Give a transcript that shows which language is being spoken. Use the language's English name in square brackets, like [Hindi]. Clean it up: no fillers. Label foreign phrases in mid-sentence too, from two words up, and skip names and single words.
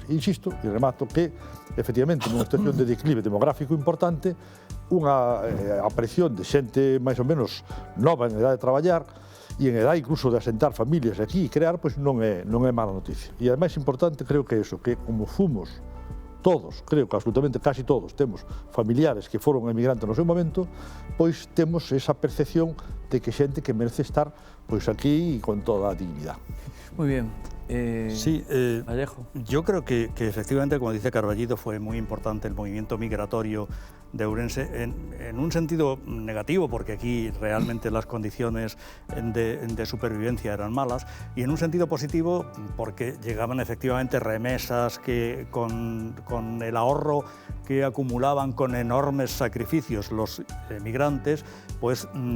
[Galician] E insisto, e remato, que, efectivamente, nunha situación de declive demográfico importante, unha aparición de xente máis ou menos nova en edade de traballar e en edade incluso de asentar familias aquí e crear, pois non é mala noticia. E a máis importante creo que é iso, que como fomos todos, creo que absolutamente casi todos, temos familiares que foron emigrantes no seu momento, pois temos esa percepción de que xente que merece estar pois aquí e con toda a dignidade. [Spanish] Muy bien. Sí, Vallejo. Yo creo que efectivamente, como dice Carballido, fue muy importante el movimiento migratorio de Ourense en un sentido negativo, porque aquí realmente las condiciones de supervivencia eran malas, y en un sentido positivo porque llegaban efectivamente remesas que con el ahorro que acumulaban con enormes sacrificios los migrantes, pues